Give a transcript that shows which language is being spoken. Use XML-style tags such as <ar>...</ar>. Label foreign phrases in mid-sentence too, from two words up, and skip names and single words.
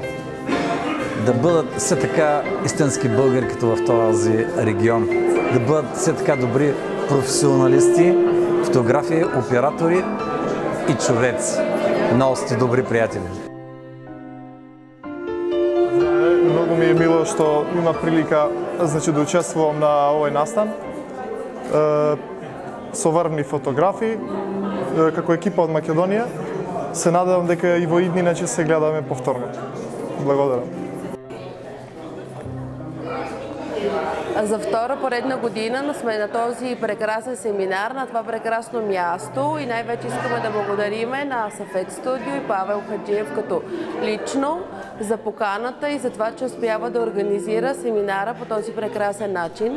<bg>Да бъдат все така истински българи, като в този регион. Да бъдат все така добри професионалисти, фотографи, оператори и човеци. Много сте добри приятели.</bg> <mk>Много ми е мило што има прилика да учествувам на овој настан. Со врвни фотографи, како екипа од Македонија. Се надевам дека и во иднина ќе се гледаме повторно. Благодарам.</mk> <bg>За втора поредна година сме на този прекрасен семинар, на това прекрасно място и най-вече искаме да благодариме на Сафет Студио и Павел Хаджиев като лично за поканата и за това, че успява да организира семинара по този прекрасен начин.</bg>